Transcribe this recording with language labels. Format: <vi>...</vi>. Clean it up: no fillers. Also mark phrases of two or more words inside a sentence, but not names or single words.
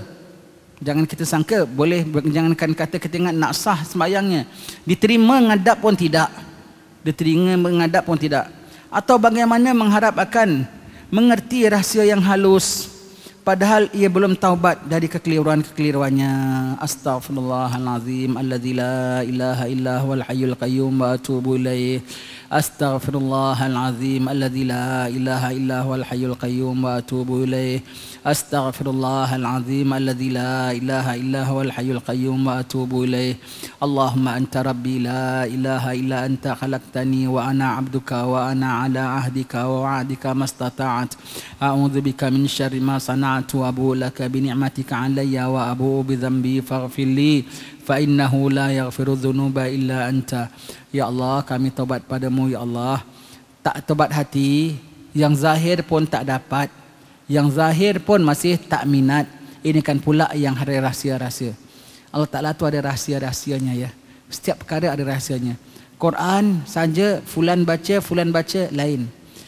<ms>Jangan kita sangka boleh, jangankan kata kita ingat nak sah sembahyangnya. Diterima menghadap pun tidak. Diterima menghadap pun tidak. Atau bagaimana mengharap akan mengerti rahsia yang halus padahal ia belum taubat dari kekeliruan-kekeliruannya.</ms> <ar>أستغفر الله العظيم الذي لا إله إلا هو الحي القيوم وأتوب إليه. أستغفر الله العظيم الذي لا إله إلا هو الحي القيوم وأتوب إليه. أستغفر الله العظيم الذي لا إله إلا هو الحي القيوم وأتوب إليه. اللهم أنت ربي لا إله إلا أنت خلقتني وأنا عبدك وأنا على عهدك ووعدك ما استطعت. أعوذ بك من شر ما صنعت وأبوء لك بنعمتك علي وأبوء بذنبي فاغفر لي فإنه لا يغفر الذنوب إلا أنت. يا الله,</ar> <ms>kami taubat padamu</ms> <ar>يا الله.</ar> <ms>Tak taubat hati, yang zahir pun tak dapat, yang zahir pun masih tak minat. Ini kan pula yang ada rahsia-rahsia.</ms> <ar>الله تعالى</ar> <ms>tu ada rahsia-rahsianya ya. Setiap perkara ada rahsianya. Quran saja fulan baca lain.</ms>